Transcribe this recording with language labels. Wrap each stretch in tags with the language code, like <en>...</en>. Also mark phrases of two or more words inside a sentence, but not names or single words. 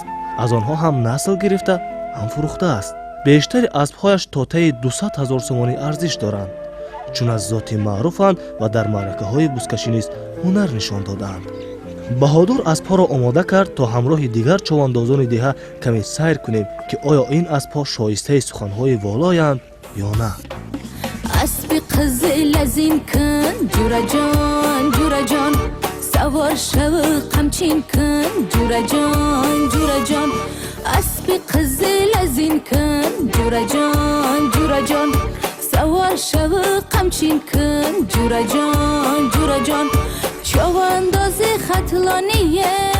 <tg>аз онҳо ҳам насл гирифта, ҳам фурӯхтааст. бештари аспҳояш то таи 200 000 сомонӣ арзиш доранд, чун аз зоти маъруфанд ва дар маъракаҳои бузкашӣ низ ҳунар нишон додаанд. баҳодур аспҳоро омода кард то ҳамроҳи дигар човандозони деҳа каме сайр кунем ки оё ин аспҳо шоистаи суханҳои волоянд ё на.</tg> <fa>اسبی قزل از این کن جورا جان سوار شو قمچین کن جورا جان اسبی قزل از این کن جورا جان سوار شو قمچین کن جورا جان چوانداز خطلانیه</fa>